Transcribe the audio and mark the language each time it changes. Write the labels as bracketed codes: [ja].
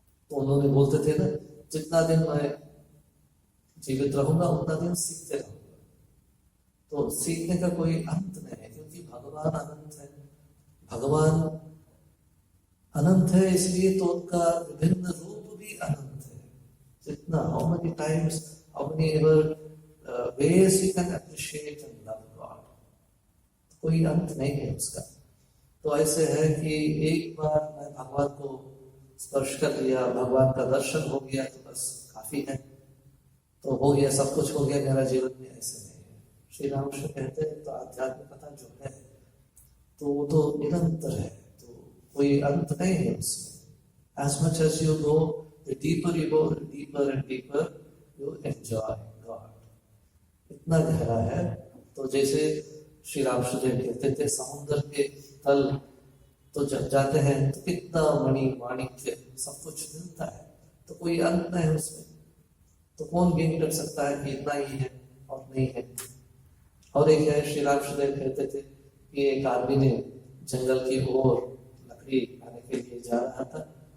[hi] तो उन्होंने बोलते थे ना, जितना दिन मैं जीवित रहूंगा उतना दिन सीखते रहूंगा। तो सीखने का कोई अंत नहीं है, क्योंकि भगवान अनंत है। भगवान अनंत है, इसलिए तो उनका विभिन्न रूप भी अनंत है। जितना [en] how many times, how many ever ways you can appreciate and love God, [hi] कोई अंत नहीं है उसका। तो ऐसे है कि एक बार मैं भगवान को स्पर्श कर लिया, भगवान का दर्शन हो गया तो बस काफी है, तो हो गया, सब कुछ हो गया मेरा जीवन में। ऐसे नहीं है। श्री रामकृष्ण कहते हैं तो आध्यात्मिकता जो है तो वो तो निरंतर है, तो कोई अंत नहीं है उसमें। [en] As much as you go, the deeper you go, the deeper and deeper you enjoy God. [hi] इतना गहरा है। तो जैसे श्री रामकृष्ण देव कहते थे, समुद्र के तल तो जब जाते हैं तो कितना मणि माणिक्य सब कुछ मिलता है, तो कोई अंत नहीं है उसमें। तो कौन गिन कर सकता है कि इतना ही है और नहीं है। और एक है, श्री रामकृष्ण देव कहते थे कि एक आदमी ने जंगल की ओर लकड़ी खाने के लिए जा रहा था।